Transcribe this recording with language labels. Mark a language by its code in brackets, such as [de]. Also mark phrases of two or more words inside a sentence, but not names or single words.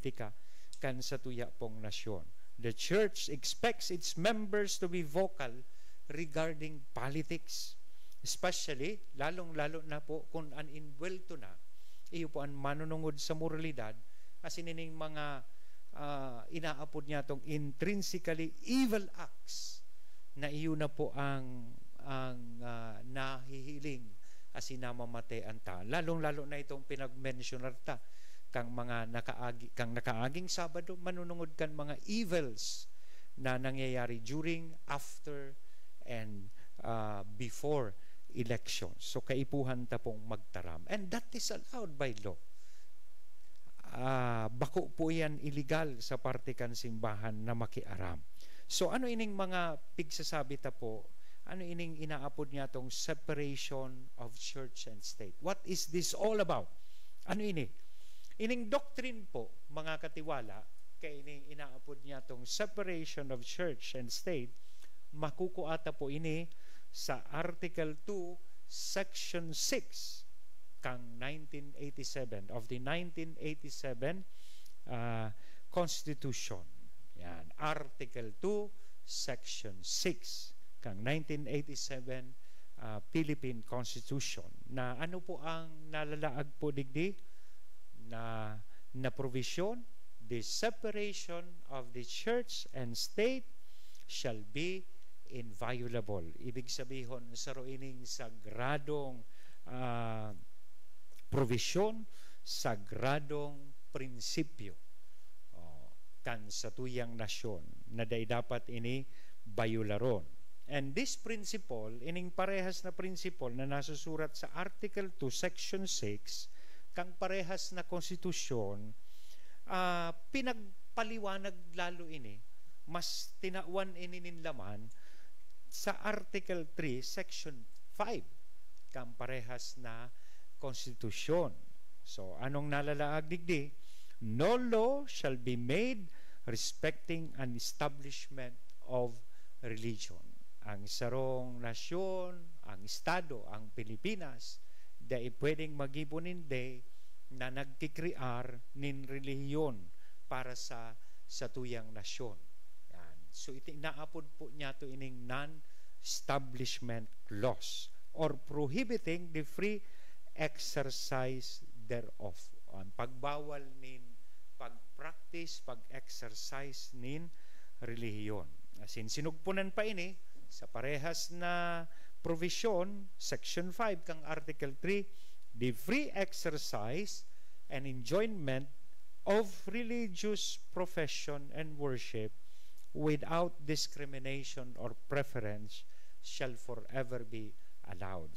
[bik] politika kan sa tuya pong nasyon. [en] The church expects its members to be vocal regarding politics, especially [bik] lalong-lalo na po kung uninvuelto na iyo po ang manunungod sa moralidad kasi nining mga inaapod niya tong [en] intrinsically evil acts [bik] na iyo na po ang nahihiling as namamatay ang ta. Lalong-lalo na itong pinag-mentionar ta kang mga nakaaging Sabado, manunungod kan mga evils na nangyayari [en] during, after, and before elections. [bik] So, kaipuhan ta pong magtaram. [en] And that is allowed by law. [bik] Bako po yan illegal sa parte kan simbahan na makiaram. So, ano ining mga pigsasabi ta po? Ano ining inaapod niya tong [en] separation of church and state? What is this all about? [bik] Ano ini? Ining doctrine po, mga katiwala, kay ining inaapod niya tong [en] separation of church and state, [bik] makukuata po ini sa Article 2, Section 6 kang 1987 of the 1987 Constitution. Yan, Article 2, Section 6 kang 1987 Philippine Constitution. Na ano po ang nalalaag po digdi na provision? [en] The separation of the church and state shall be inviolable. [bik] Ibig sabihin sa roining sagradong provision, sagradong prinsipyo kan sa tuyang nasyon na dapat ini bayularon. [en] And this principle, [bik] ining parehas na principle na nasusurat sa Article 2, Section 6, kang parehas na konstitusyon, pinagpaliwanag lalo ini, mas tinawan ini laman sa Article 3, Section 5, kang parehas na konstitusyon. So, anong nalalaag digdi? [en] No law shall be made respecting an establishment of religion. [bik] Ang sarong nasyon, ang estado, ang Pilipinas, dahil pwedeng mag-ibuninde na nagkikrear nin relihiyon para sa tuyang nasyon. Yan. So, inaapod po niya to ining [en] non-establishment clause or prohibiting the free exercise thereof. [bik] Ang pagbawal nin pag-practice, pag-exercise nin relihiyon. Asin sinugpunan pa ini sa parehas na provision, [en] Section 5 kang Article 3, the free exercise and enjoyment of religious profession and worship without discrimination or preference shall forever be allowed.